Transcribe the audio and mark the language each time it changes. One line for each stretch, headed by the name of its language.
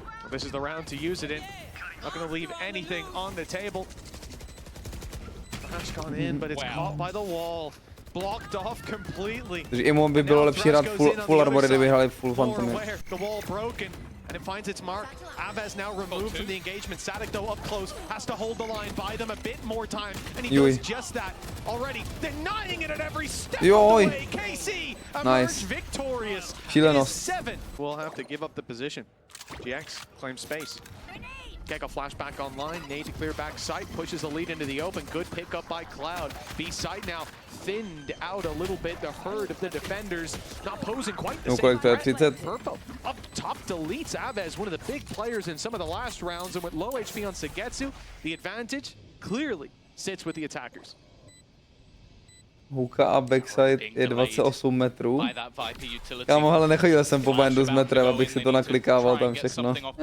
English: This is the round to use it in. Not going to leave anything on the table. Flash gone in, but it's caught by the wall. Blocked off completely.
Czech: Takže IMO by bylo lepší hrát full armory, kdyby hráli full fantomy.
English: The wall broken. And it finds its mark. Avez now removed from the engagement. Sadek though up close has to hold the line, buy them a bit more time, and he does just that already, denying it at every step of the way. KC emerged victorious.
Czech: Šílenost.
English: We'll have to give up the position. GX claims space. Gecko flashback online, nade to clear back site, pushes the lead into the open. Good pickup by Cloud. B site now thinned out a little bit. The herd of the defenders not posing quite the same threat. Purple up top deletes Avez, one of the big players in some of the last rounds, and with low HP on Sagetsu, the advantage clearly sits with the attackers.
Czech: Hooka a backside je 28 metrů. Kámo, ale nechodil jsem po bandu s metrem, abych si to naklikával tam všechno.